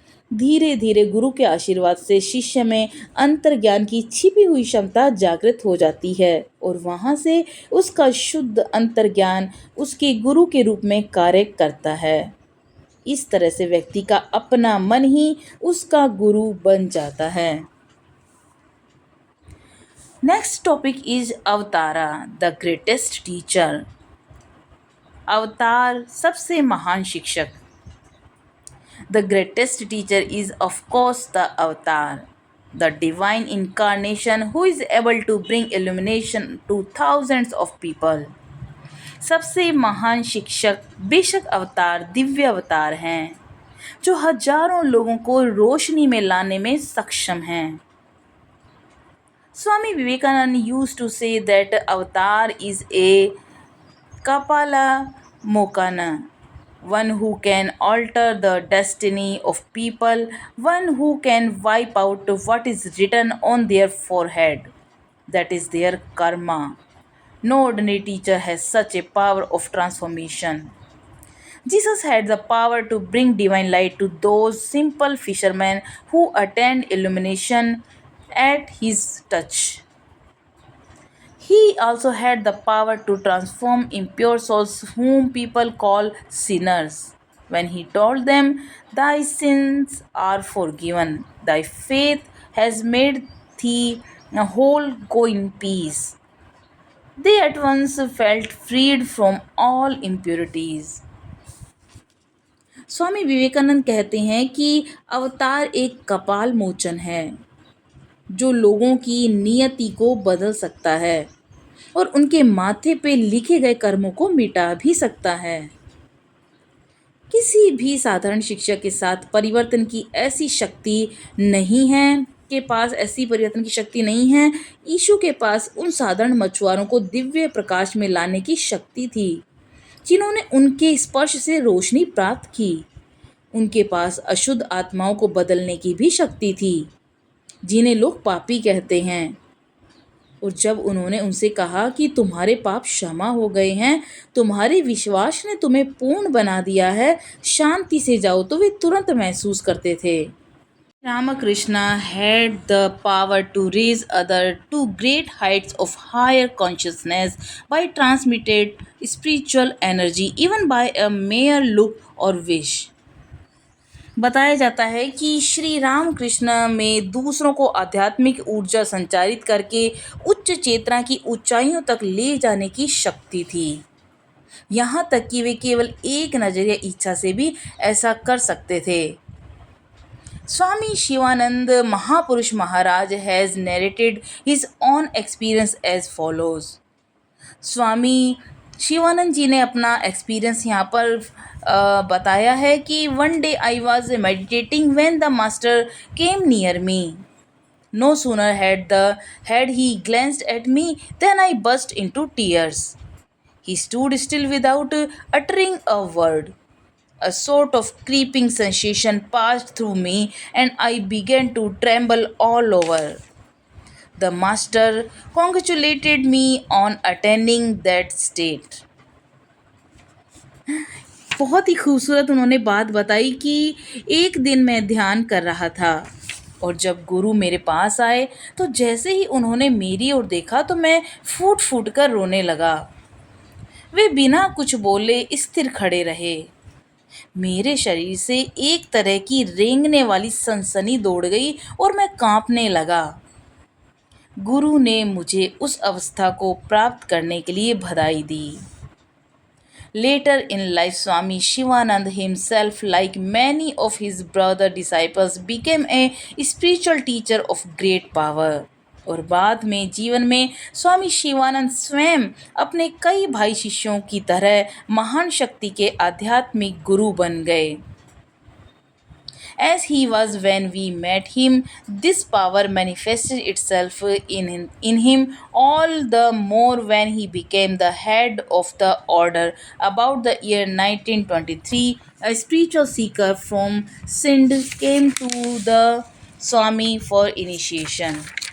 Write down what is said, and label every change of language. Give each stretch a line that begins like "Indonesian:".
Hindi: धीरे धीरे गुरु के आशीर्वाद से शिष्य में अंतर्ज्ञान की छिपी हुई क्षमता जागृत हो जाती है और वहां से उसका शुद्ध अंतर्ज्ञान उसके गुरु के रूप में कार्य करता है। इस तरह से व्यक्ति का अपना मन ही उसका गुरु बन जाता है।
English: Next topic is avatara, the greatest teacher.
Hindi: अवतार सबसे महान शिक्षक।
English: The greatest teacher is of course the avatar, the divine incarnation who is able to bring illumination to thousands of people.
Hindi: सबसे महान शिक्षक बेशक अवतार, दिव्य अवतार हैं जो हजारों लोगों को रोशनी में लाने में सक्षम हैं।
English: Swami Vivekananda used to say that avatar is a Kapala Mokana, one who can alter the destiny of people, one who can wipe out what is written on their forehead. That is their karma. No ordinary teacher has such a power of transformation. Jesus had the power to bring divine light to those simple fishermen who attained illumination at his touch. He also had the power to transform impure souls whom people call sinners. When he told them, "Thy sins are forgiven, thy faith has made thee whole, go in peace," they at once felt freed from all impurities.
Hindi: Swami Vivekananda कहते हैं कि अवतार एक कपाल मोचन है जो लोगों की नियति को बदल सकता है और उनके माथे पे लिखे गए कर्मों को मिटा भी सकता है। किसी भी साधारण शिक्षक के साथ परिवर्तन की ऐसी शक्ति नहीं है, के पास ऐसी परिवर्तन की शक्ति नहीं है। यीशु के पास उन साधारण मछुआरों को दिव्य प्रकाश में लाने की शक्ति थी जिन्होंने उनके स्पर्श से रोशनी प्राप्त की। उनके पास अशुद्ध आत्माओं को बदलने की भी शक्ति थी जिन्हें लोग पापी कहते हैं। और जब उन्होंने उनसे कहा कि तुम्हारे पाप क्षमा हो गए हैं, तुम्हारे विश्वास ने तुम्हें पूर्ण बना दिया है, शांति से जाओ, तो वे तुरंत महसूस करते थे।
English: Ramakrishna had the power to raise others to great heights of higher consciousness by transmitted spiritual energy even by a mere look or wish.
Hindi: बताया जाता है कि श्री रामकृष्ण में दूसरों को आध्यात्मिक ऊर्जा संचारित करके उच्च चेतना की ऊंचाइयों तक ले जाने की शक्ति थी। यहाँ तक कि वे केवल एक नजरिया इच्छा से भी ऐसा कर सकते थे।
English: Swami Shivananda Mahapurush Maharaj has narrated his own experience as follows.
Hindi: स्वामी शिवानंद जी ने अपना एक्सपीरियंस यहाँ पर बताया है कि
English: One day I was meditating when the master came near me. No sooner had he glanced at me then I burst into tears. He stood still without uttering a word. A sort of creeping sensation passed through me and I began to tremble all over. The master congratulated me on attaining that state.
Hindi: बहुत ही खूबसूरत उन्होंने बात बताई कि एक दिन मैं ध्यान कर रहा था और जब गुरु मेरे पास आए तो जैसे ही उन्होंने मेरी ओर देखा तो मैं फूट फूट कर रोने लगा। वे बिना कुछ बोले स्थिर खड़े रहे। मेरे शरीर से एक तरह की रेंगने वाली सनसनी दौड़ गई और मैं कांपने लगा। गुरु ने मुझे उस अवस्था को प्राप्त करने के लिए बधाई दी।
English: Later in life, Swami Shivanand himself, like many of his brother disciples, became a spiritual teacher of great power.
Hindi: और बाद में जीवन में स्वामी शिवानंद स्वयं अपने कई भाई शिष्यों की तरह महान शक्ति के आध्यात्मिक गुरु बन गए।
English: as he was when we met him. This power manifested itself in him all the more when he became the head of the order. About the year 1923, a spiritual seeker from Sindh came to the Swami for initiation.